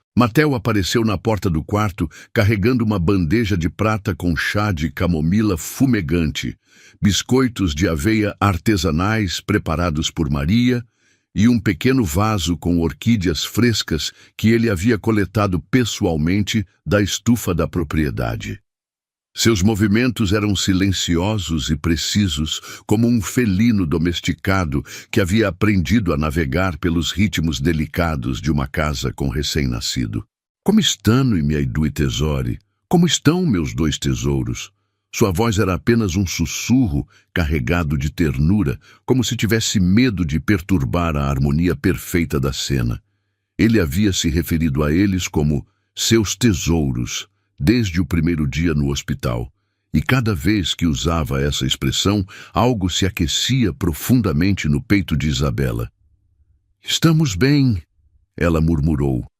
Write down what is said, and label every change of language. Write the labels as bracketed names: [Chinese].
[Portuguese] Mateo apareceu na porta do quarto, carregando uma bandeja de prata com chá de camomila fumegante, biscoitos de aveia artesanais preparados por Maria e um pequeno vaso com orquídeas frescas que ele havia coletado pessoalmente da estufa da propriedade. Seus movimentos eram silenciosos e precisos, como um felino domesticado que havia aprendido a navegar pelos ritmos delicados de uma casa com recém-nascido. [Italian] "Como stanno i miei due tesori? [Portuguese] Como estão meus 2 tesouros?" Sua voz era apenas um sussurro carregado de ternura, como se tivesse medo de perturbar a harmonia perfeita da cena. Ele havia se referido a eles como seus tesouros, desde o primeiro dia no hospital, e cada vez que usava essa expressão, algo se aquecia profundamente no peito de Isabela. "Estamos bem", ela murmurou,